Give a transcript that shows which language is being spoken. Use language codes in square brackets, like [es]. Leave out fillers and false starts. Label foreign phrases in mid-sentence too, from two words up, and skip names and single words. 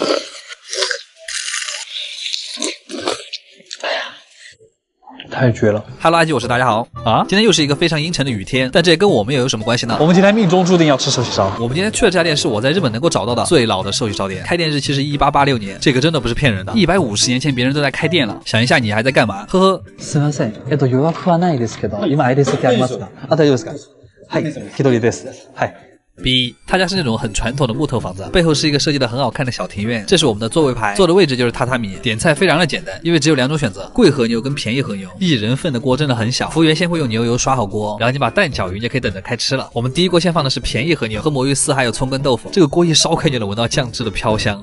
[zh] 太绝了！Hello， 阿基，我是大家好啊！今天又是一个非常阴沉的雨天，但这跟我们又有什么关系呢？我们今天命中注定要吃寿喜烧。我们今天去的这家店是我在日本能够找到的最老的寿喜烧店，开店日期是1886年，这个真的不是骗人的。150年前别人都在开店了，想一下你还在干嘛？呵呵。 [ja] すみません。予約はないですけど、今空いてる席ありますか？あ、大丈夫ですか？はい、一人です。はい。 B， [zh] 他家是那种很传统的木头房子，背后是一个设计的很好看的小庭院。这是我们的座位牌，坐的位置就是榻榻米。点菜非常的简单，因为只有2种选择，贵和牛跟便宜和牛。1人份的锅真的很小，服务员先会用牛油刷好锅，然后你把蛋搅匀就可以等着开吃了。我们第一锅先放的是便宜和牛和魔芋丝还有葱跟豆腐，这个锅一烧开就能闻到酱汁的飘香。